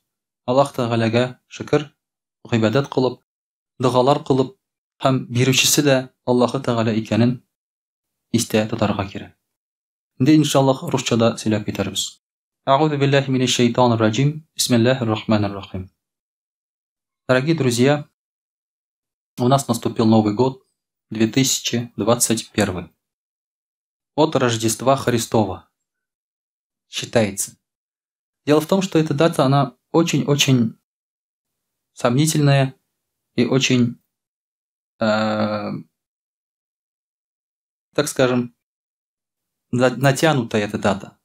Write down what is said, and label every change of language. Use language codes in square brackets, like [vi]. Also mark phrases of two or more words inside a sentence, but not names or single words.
[tt] Аллаһ Тәгаләгә шөкр, гыйбадат кылып, дугалар кылып, һәм бирүчесе дә Аллаһ Тәгалә икәнен истә тотарга кирәк. Инде иншаллаһ русчада сөйләп китәрбез. [ar] أعوذ بالله من الشيطان الرجيم. بسم الله الرحمن الرحيم. [ru] Дорогие друзья, у нас наступил Новый год 2021. От Рождества Христова считается. Дело в том, что эта дата, она очень-очень сомнительная и очень, так скажем, натянутая эта дата.